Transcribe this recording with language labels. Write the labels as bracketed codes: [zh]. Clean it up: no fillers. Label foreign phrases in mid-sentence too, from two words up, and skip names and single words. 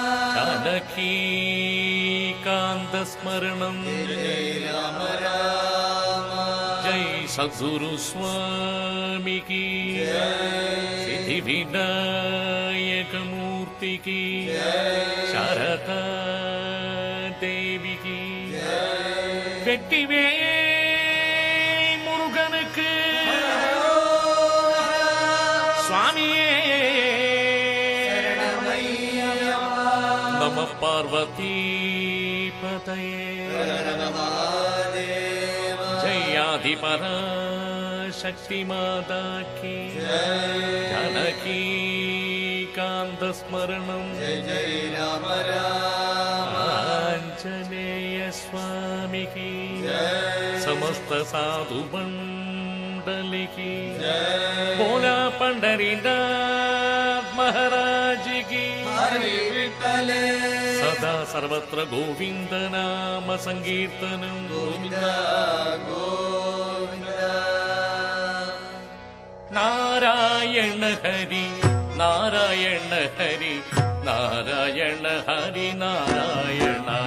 [ml] കാന്തസ്മരണം രാമ രാമ ജയ് സദ്ഗുരു സ്വാമിക്ക് സിദ്ധിവിനായകമൂർത്തിക്ക് ശാരദാ ദേവിക്ക് വെട്ടിവേൽ മുരുകനുക്ക് സ്വാമിയേ നമ പാർവതി [hi] जयादि पराशक्ति माता की जानकी कांत स्मरणम जय जय राम राम आंजनेय स्वामी की समस्त साधु मंडली की बोला पंढरीनाथ महाराज की [sa] सदा सर्वत्र गोविंद नाम संकीर्तनम गोविंद गोविंद नारायण हरि नारायण हरि नारायण हरि नारायण